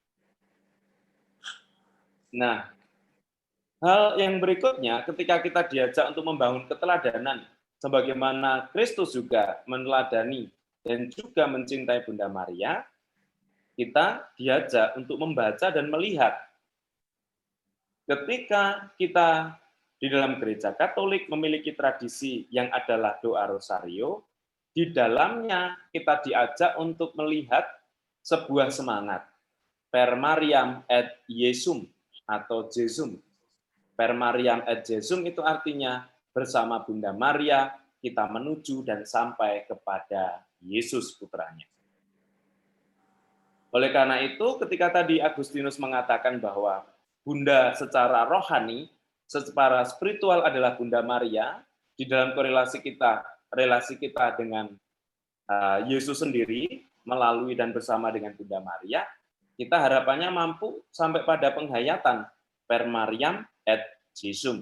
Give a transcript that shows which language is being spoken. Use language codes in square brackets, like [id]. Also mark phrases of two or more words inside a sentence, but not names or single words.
[id] Nah, hal yang berikutnya ketika kita diajak untuk membangun keteladanan, sebagaimana Kristus juga meneladani dan juga mencintai Bunda Maria, kita diajak untuk membaca dan melihat. Ketika kita di dalam gereja Katolik memiliki tradisi yang adalah doa rosario, di dalamnya kita diajak untuk melihat sebuah semangat. [la] Per Mariam et Jesum, atau Jesum. Per Mariam et Jesum [id] itu artinya bersama Bunda Maria kita menuju dan sampai kepada Yesus putranya. Oleh karena itu, ketika tadi Agustinus mengatakan bahwa Bunda secara rohani, secara spiritual adalah Bunda Maria, di dalam relasi kita dengan Yesus sendiri, melalui dan bersama dengan Bunda Maria, kita harapannya mampu sampai pada penghayatan [la] per Mariam et Jesum.